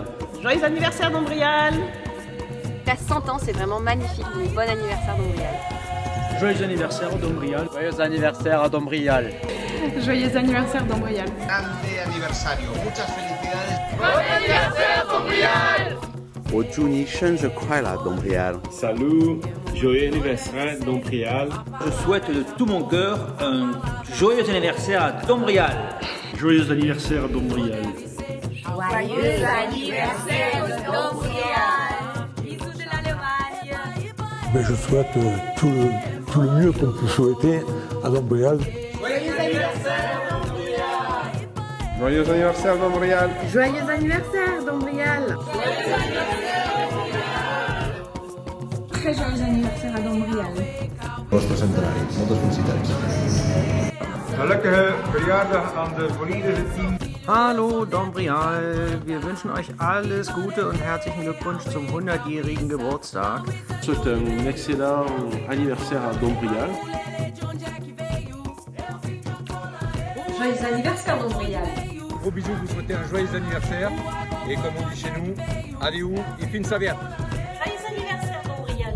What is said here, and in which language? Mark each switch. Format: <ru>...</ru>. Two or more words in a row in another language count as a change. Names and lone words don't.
<fr>Joyeux anniversaire Dombrial. T'as 100 ans, c'est vraiment magnifique. Donc bon anniversaire Dombrial. Joyeux anniversaire Dombrial. Joyeux anniversaire à Dombrial. Joyeux anniversaire Dombrial.</fr> <es>Grande aniversario. Muchas felicidades.</es> <fr>Bon anniversaire Dombrial.</fr> <zh>我祝你生日快乐 Dombrial.</zh> <fr>Salut, joyeux anniversaire Dombrial. Je souhaite de tout mon cœur un joyeux anniversaire à Dombrial. Joyeux anniversaire Dombrial. Joyeux anniversaire Dombrial. Mais je souhaite tout le mieux qu'on peut souhaiter à Dombrial. Joyeux anniversaire Dombrial. Joyeux anniversaire Dombrial. Joyeux anniversaire Dombrial. Très joyeux anniversaire à Dombrial.</fr> <ca>Vostre centenari. Moltes felicitats.</ca> <nl>Gelukkige verjaardag aan de volledige team.</nl> <de>Hallo Dombrial, wir wünschen euch alles Gute und herzlichen Glückwunsch zum 100-jährigen Geburtstag.</de> <fr>Je souhaite un excellent anniversaire à Dombrial. Joyeux anniversaire Dombrial. Gros bisous, vous souhaitez un joyeux anniversaire. Et comme on dit chez nous, adieu et fin savia. Joyeux anniversaire Dombrial.</fr>